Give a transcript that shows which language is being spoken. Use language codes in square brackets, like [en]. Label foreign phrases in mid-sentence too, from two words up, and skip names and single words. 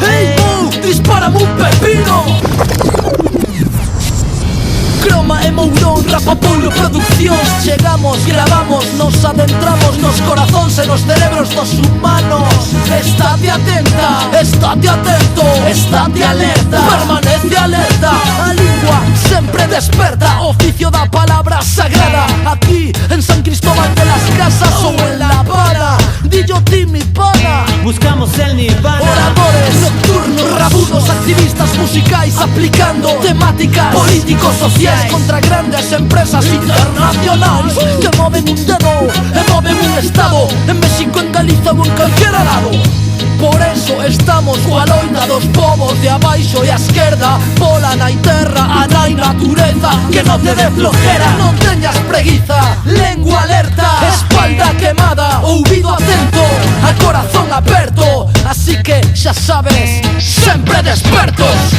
[gl] Hey, Mo, [es] dispárame un pepino. [gl] Croma e Mourón, Rapapolo Produccións. Chegamos, gravamos, nos adentramos nos corazóns e nos cerebros dos humanos. Estate atenta, estate atento, estate alerta, permanece alerta. A lingua sempre desperta, oficio da palabra sagrada. Aquí en San Cristóbal de las Casas ou en La Habana, dillo ti [es] mi pana. Buscamos el nirvana. [gl] Oradores nocturnos, rabudos, activistas musicais, aplicando temáticas políticos sociais contra grandes empresas internacionais que moven un dedo e moven un estado, en México, en Galiza ou en calquera lado. Por eso estamos coa loita dos povos de abaixo e a esquerda, pola nai terra, a nai natureza, que non te dé flojera, non teñas preguiza, [es] lengua alerta, espalda quemada, [gl] ouvido atento, a corazón aberto, así que xa sabes, sempre despertos.